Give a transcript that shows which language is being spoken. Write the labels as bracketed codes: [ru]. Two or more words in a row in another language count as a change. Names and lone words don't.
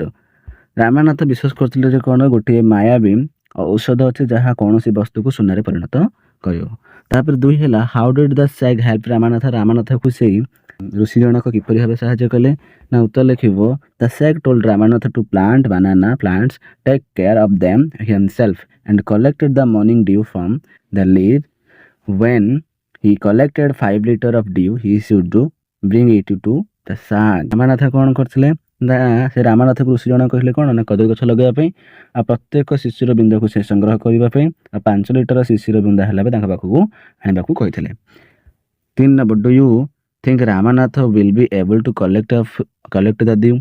[or] ରାମନାଥ ବିଶ୍ୱାସ କରୁଥିଲେ ଯେ କ'ଣ ଗୋଟିଏ ମାୟାବୀ ଔଷଧ ଅଛି ଯାହା କୌଣସି ବସ୍ତୁକୁ ସୁନାରେ ପରିଣତ କରିବ। ତାପରେ 2 ହେଲା [en] How did the sage help [or] ରାମାନାଥ, ରାମାନାଥକୁ ସେଇ ଋଷି ଜଣକ କିପରି ଭାବେ ସାହାଯ୍ୟ କଲେ? ନା ଉତ୍ତର ଲେଖିବ [en] The sage told Ramanath to plant banana plants, take care of them himself and collected the morning dew from the leaf. When he collected 5 liters of dew, he should bring it to the sun. [or] ରାମାନାଥ କ'ଣ କରିଥିଲେ ନା ସେ ରାମାନାଥକୁ ଋଷି ଜଣକ କହିଲେ କ'ଣ ନା କଦଳୀ ଗଛ ଲଗାଇବା ପାଇଁ ଆଉ ପ୍ରତ୍ୟେକ ଶିଶିର ବିନ୍ଦାକୁ ସେ ସଂଗ୍ରହ କରିବା ପାଇଁ ଆଉ 5 ଲିଟର ଶିଶିର ବିନ୍ଦା ହେଲା ତାଙ୍କ ପାଖକୁ ଆଣିବାକୁ କହିଥିଲେ। [en] 3 ନମ୍ବର Do you think Ramanath will be able to collect the dew?